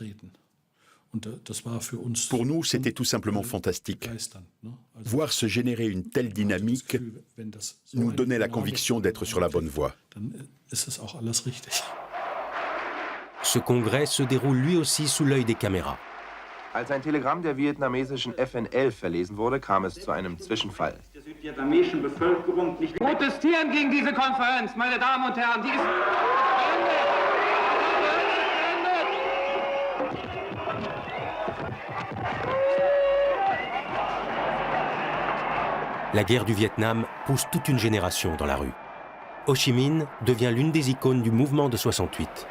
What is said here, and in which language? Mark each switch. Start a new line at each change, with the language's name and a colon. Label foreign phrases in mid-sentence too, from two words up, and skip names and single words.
French: Pour nous, c'était tout simplement fantastique. Voir se générer une telle dynamique nous donnait la conviction d'être sur la bonne voie. Ce congrès se déroule lui aussi sous l'œil des caméras.
German: Als ein Telegramm der vietnamesischen FN-11 verlesen wurde, kam es zu einem Zwischenfall. Protestieren gegen diese Konferenz, meine Damen und Herren, die ist
French: La guerre du Vietnam pousse toute une génération dans la rue. Ho Chi Minh devient l'une des icônes du mouvement de 68.